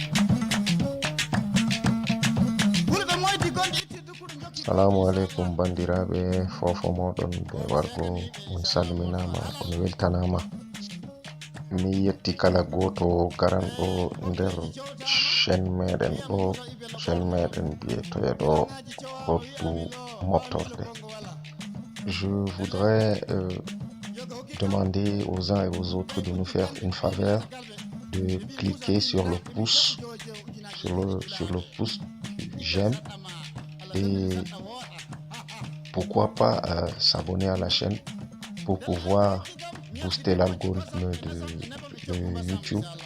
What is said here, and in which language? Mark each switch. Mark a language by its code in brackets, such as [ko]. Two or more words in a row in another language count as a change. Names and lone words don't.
[ff] Assalamu alaikum bandiraɓe fofo moɗon ɓe wargo on salminama on weltanama. Mi yetti kala goto garanɗo nder chaîne meɗen ɗo, chaîne meɗen biyeteɗo Road Moftorde. [fr] Je voudrais demander aux uns et aux autres de nous faire une faveur, de cliquer sur le pouce, sur le pouce j'aime, et pourquoi pas s'abonner à la chaîne pour pouvoir booster l'algorithme de YouTube,